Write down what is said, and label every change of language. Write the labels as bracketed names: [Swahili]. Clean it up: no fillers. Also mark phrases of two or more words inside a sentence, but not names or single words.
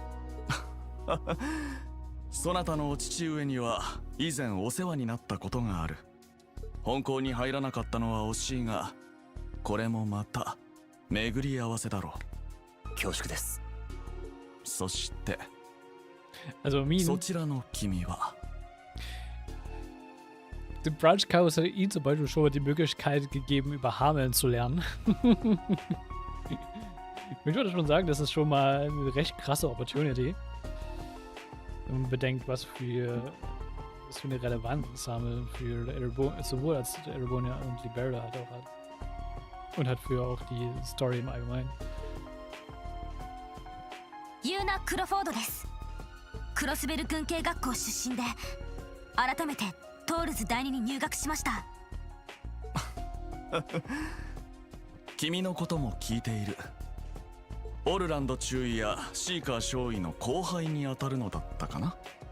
[Japanese] そなたのお父上には以前お世話になったことがある。本校に入らなかったのは惜しいが、これもまた巡り合わせだろう。恐縮です。そして、 [German] Also [Japanese] そちらの君は。 [German] Dem Brunch Chaos hat ihm zum Beispiel schon mal die Möglichkeit gegeben, über Hameln zu lernen. Ich würde schon sagen, das ist schon mal eine recht krasse Opportunity. Wenn man bedenkt, was für eine Relevanz Hamel für sowohl als Erebonia und Libera halt auch hat. Und hat für auch die Story im Allgemeinen. [Japanese] ユーナ・クロフォードです。クロスベル軍系学校出身で、改めてトールズ第二に入学しました。君のことも聞いている。オルランド中尉やシーカー少尉の後輩に当たるのだったかな。